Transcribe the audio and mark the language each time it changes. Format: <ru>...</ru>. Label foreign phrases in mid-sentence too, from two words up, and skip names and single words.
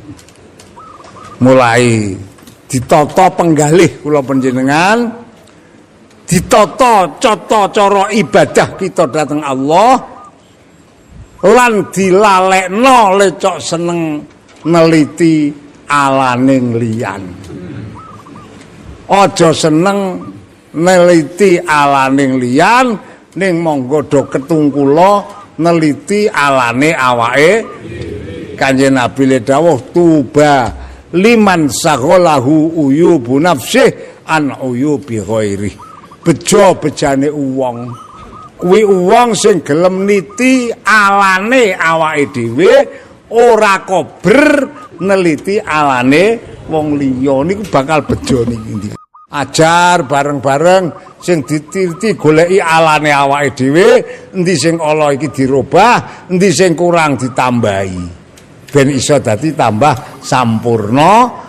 <jv>Mulai ditata penggalih kula panjenengan ditata cara ibadah kita dhateng Allah lan dilalekno lecok seneng neliti alaning liyan. Aja seneng neliti alaning liyan ning monggo do ketungkula neliti alane awake. Kanjeng Nabi le dawuh</jv> <ar>طوبى لمن شغله عيوب نفسه عن عيوب غيره.</ar> <jv>Bejo-bejane wong kuwi wong sing gelem niti alane awake dhewe ora kober neliti alane wong liya niku bakal bejo niki. Ajar bareng-bareng sing ditirti goleki alane awake dhewe, endi sing ala iki dirubah, endi sing kurang ditambahi ben iso dadi tambah sampurna.</jv>